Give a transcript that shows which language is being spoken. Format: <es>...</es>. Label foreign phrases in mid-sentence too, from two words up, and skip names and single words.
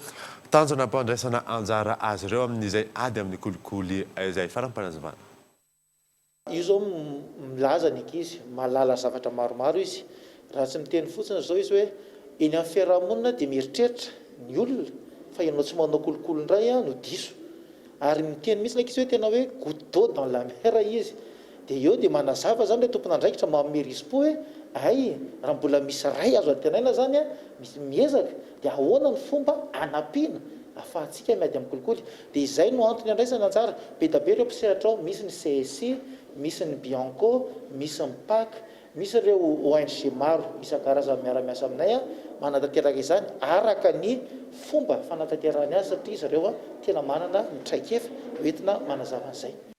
<mg>Tanjona ampandraisana anjara azy ireo amin'izay ady amin'ny kolokolo izay faram-panazavana. Io zao milaza ny ankizy, mahalala zavatra maromaro izy. Raha tsy miteny fotsiny zao izy hoe eny amin'ny fiarahamonina dia mieritreritra ny olona fa ianao tsy manao kolokolo indray no diso. Ary miteny mihitsy izy hoe tena hoe</mg> <fr>goutte d'eau dans la mer</fr> <mg>izy. Dia eo dia manazava zany le tompon'andraikitra manome rispo hoe ay raha mbola misy ray azo antenaina zany misy miezaka dia ahoana ny fomba anampiana ahafahantsika miady amin'ny kolokolo. Dia izay no antony andraisana anjara be da be ireo mpisehatra ao, misy ny CSI, misy ny Bianco, misy ny PAC, misy ireo ONG maro isan-karazany miara-miasa aminay manatanteraka izany araka ny fomba fanatanterahany azy satria izy ireo tena manana mitraikefa hoentina manazava an'izay.</mg>